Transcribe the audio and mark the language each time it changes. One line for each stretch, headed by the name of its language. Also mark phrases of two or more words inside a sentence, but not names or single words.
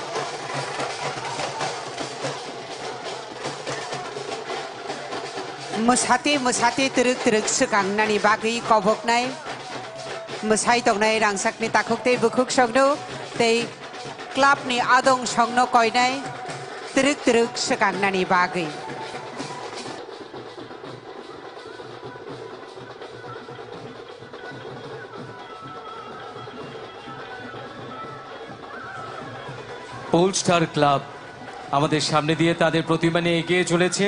Bodo: मोसाते मोसाते तरक तरक सोखांनानै बागै कबकनाय मोसाइ दंनाय रांसाकनि ताखुकतै बुखुक संनो तै क्लाबनि आदं संनो कयनाय तरक तरक सोखांनानै बागै
Bangla: পোল স্টার ক্লাব আমাদের সামনে দিয়ে তাদের প্রতিমা নিয়ে এগিয়ে চলেছে।